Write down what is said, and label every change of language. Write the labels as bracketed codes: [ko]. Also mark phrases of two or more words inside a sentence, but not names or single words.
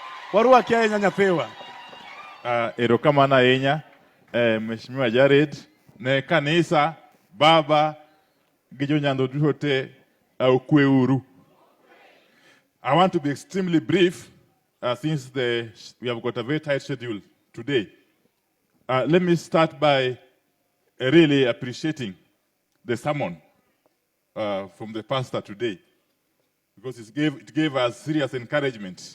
[luo] Warwaki ahinya nyapewa. Erokamano ahinya, Mheshimiwa Jared, ne kanisa, baba, gi jonyando duto te, ukweuru. [en] I want to be extremely brief since we have got a very tight schedule today. Let me start by really appreciating the sermon from the pastor today, because it gave us serious encouragement.